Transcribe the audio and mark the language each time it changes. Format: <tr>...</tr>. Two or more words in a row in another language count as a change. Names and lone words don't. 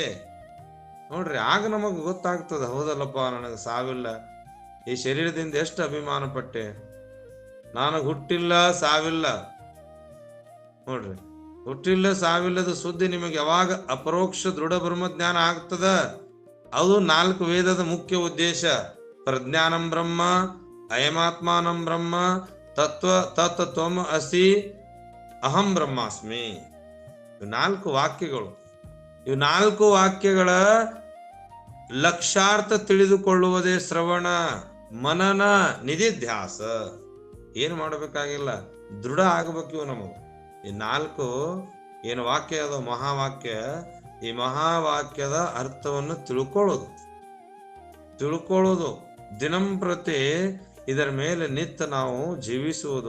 <kn>ನೋಡ್ರಿ, ಆಗ ನಮಗ್ ಗೊತ್ತಾಗ್ತದ, ಹೌದಲ್ಲಪ್ಪ ನನಗೆ ಸಾವಿಲ್ಲ, ಈ ಶರೀರದಿಂದ ಎಷ್ಟು ಅಭಿಮಾನ ಪಟ್ಟೆ, ನನಗ್ ಹುಟ್ಟಿಲ್ಲ ಸಾವಿಲ್ಲ. ನೋಡ್ರಿ, ಹುಟ್ಟಿಲ್ಲ ಸಾವಿಲ್ಲದ ಸುದ್ದಿ ನಿಮಗೆ ಯಾವಾಗ ಅಪರೋಕ್ಷ ದೃಢ ಬ್ರಹ್ಮಜ್ಞಾನ ಆಗ್ತದ, ಅದು 4 ವೇದದ ಮುಖ್ಯ ಉದ್ದೇಶ.</kn> <sa>ಪ್ರಜ್ಞಾನಂ ಬ್ರಹ್ಮ, ಅಯಮಾತ್ಮಾನಂ ಬ್ರಹ್ಮ, ತತ್ ತ್ವಂ ಅಸಿ, ಅಹಂ ಬ್ರಹ್ಮಾಸ್ಮಿ.</sa> <kn>ಇವು 4 ವಾಕ್ಯಗಳು. ಇವು 4 ವಾಕ್ಯಗಳ ಲಕ್ಷಾರ್ಥ ತಿಳಿದುಕೊಳ್ಳುವುದೇ ಶ್ರವಣ, ಮನನ, ನಿಧಿಧ್ಯಾಸ. ಏನು ಮಾಡಬೇಕಾಗಿಲ್ಲ, ದೃಢ ಆಗಬೇಕು ಇವು ನಮಗ. ಈ 4 ಏನು ವಾಕ್ಯ ಅದು ಮಹಾವಾಕ್ಯ, ಈ ಮಹಾವಾಕ್ಯದ ಅರ್ಥವನ್ನು ತಿಳ್ಕೊಳ್ಳೋದು ದಿನಂಪ್ರತಿ ಇದರ ಮೇಲೆ ನಿತ್ಯ ನಾವು ಜೀವಿಸುವುದು.</kn>